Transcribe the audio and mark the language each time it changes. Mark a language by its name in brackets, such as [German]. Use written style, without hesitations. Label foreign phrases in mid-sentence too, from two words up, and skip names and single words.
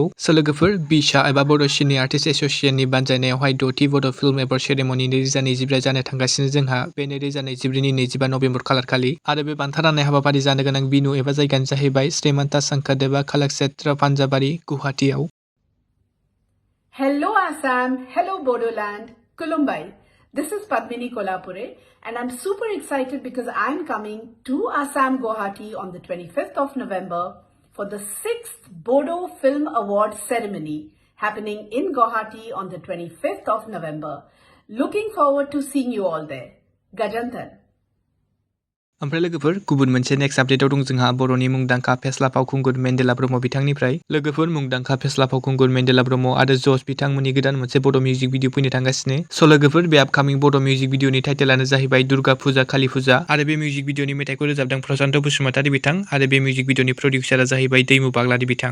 [Bodo] स' लोगोफोर बिसा एबा बड' सिने आर्टिस्ट एस'सिएशननि बानजायनायावहाय 6थि बड' फिल्म एवार्ड सेरेमनि 2023 जानो थांगासिनो जोंहा बे 2023नि 25 नभेम्बर खालारखालि। आरो बे बान्था राननाय हाबाफारि जानो गोनां बिनु एबा जायगायानो जाहैबाय श्रीमन्ता शंकरदेवा कलाक्षेत्र पान्जाबारि गुवाहाटीआव। [English] Hello Assam, hello Bodoland, [Bodo] Kulumbai. [English] This is Padmini Kolhapure and I'm super excited because I'm coming to Assam Guwahati on the 25th of November for the 6th Bodo Film Award ceremony happening in Guwahati on the 25th of November. Looking forward to seeing you all there. [Bodo] Gajantan. ओमफ्राय लोगोफोर गुबुन मोनसे [English] next updateआव [Bodo] दं जोंहा बर'नि मुंदांखा फेस्ला फावखुंगुर मेन्देला ब्रह्म बिथांनिफ्राय। लोगोफोर मुंदांखा फेस्ला फावखुंगुर मेन्देला ब्रह्म आरो जस बिथांमोननि गोदान मोनसे बड' [English] music video [Bodo] फैनो थांगासिनो। स' लोगोफोर बे आपकामिं बड' [English] music videoनि titleआनो [Bodo] जाहैबाय दुर्गा फुजा कालि फुजा आरो बे [English] music videoनि [Bodo] मेथाइखौ रोजाबदों प्रशान्त बसुमतारी बिथां आरो बे [English] music videoनि producerआ [Bodo] जाहैबाय दैमु बाग्लारि बिथां।